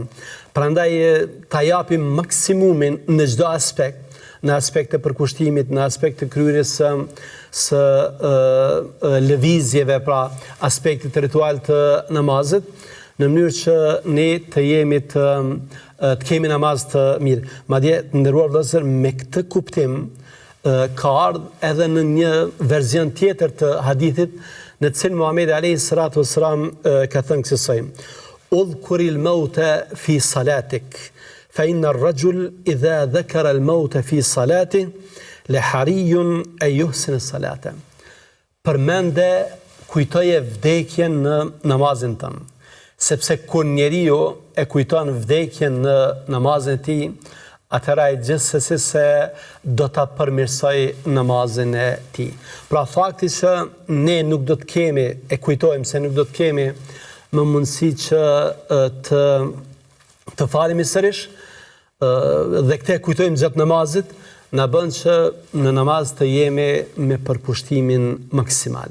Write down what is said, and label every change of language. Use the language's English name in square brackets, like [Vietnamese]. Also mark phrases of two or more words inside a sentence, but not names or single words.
[Albanian] Prandaj ta japim maksimumin në çdo aspekt, në aspekt të përkushtimit, në aspekt të kryerjes së lëvizjeve, pra aspektit ritual të namazit, në mënyrë që ne të jemi të kemi namaz të mirë. Madje, të nderuar vëllezër, me këtë kuptim ka ardhur edhe në një version tjetër të hadithit, në të cilin Muhamedi [Arabic] عليه الصلاة والسلام [Albanian] ka thënë kësaj: [Arabic] "اذكر الموت في صلاتك، فإن الرجل إذا ذكر الموت في صلاته لحري أن يحسن الصلاة." [Albanian] Përmende, kujtoje vdekjen në namazin tënd. Sepse kur njeriu e kujton vdekjen në namazin e tij, atëra e gjithsesi se do ta përmirësoj namazin e tij. Pra fakti që ne nuk do të kemi, e kujtojmë se nuk do të kemi më mundësi që të falemi sërish, dhe këtë e kujtojmë gjatë namazit, na bën që në namaz të jemi me përkushtimin maksimal.